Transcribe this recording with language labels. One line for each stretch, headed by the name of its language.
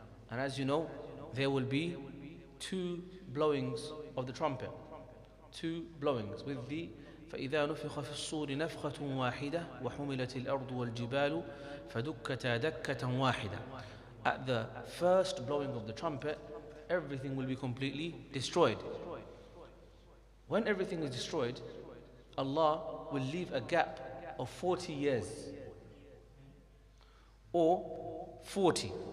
English: And as you know, there will be two blowings of the trumpet. Two blowings with the
Arabic: فإذا نفخ في الصور نفخة واحدة وحملت الأرض والجبال فدكتا دكة واحدة.
English: At the first blowing of the trumpet, everything will be completely destroyed. When everything is destroyed, Allah will leave a gap of 40 years or 40.